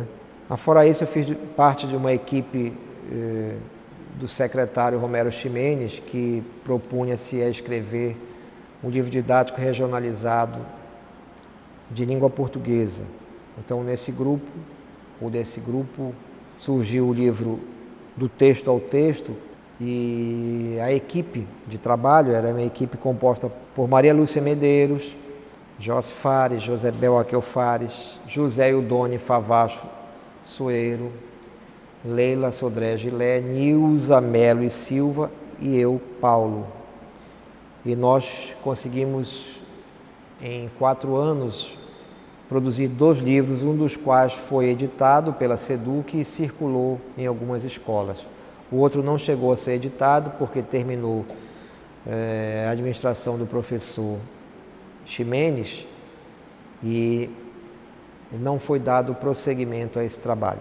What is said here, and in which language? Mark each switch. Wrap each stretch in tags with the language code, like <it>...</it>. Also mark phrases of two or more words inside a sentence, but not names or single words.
<pt>Fora isso, eu fiz parte de uma equipe do secretário Romero Ximenes, que propunha-se a escrever um livro didático regionalizado de língua portuguesa. Então, desse grupo, surgiu o livro Do Texto ao Texto, e a equipe de trabalho era uma equipe composta por Maria Lúcia Medeiros, Jos Fares, Josebel Aquel Fares, José Eudone Favacho Soeiro, Leila Sodré Gilé, Nilza Melo e Silva e eu, Paulo. E nós conseguimos, em 4 anos, produzir 2 livros, um dos quais foi editado pela SEDUC e circulou em algumas escolas. O outro não chegou a ser editado porque terminou a administração do professor Ximenes e não foi dado prosseguimento a esse trabalho.</pt>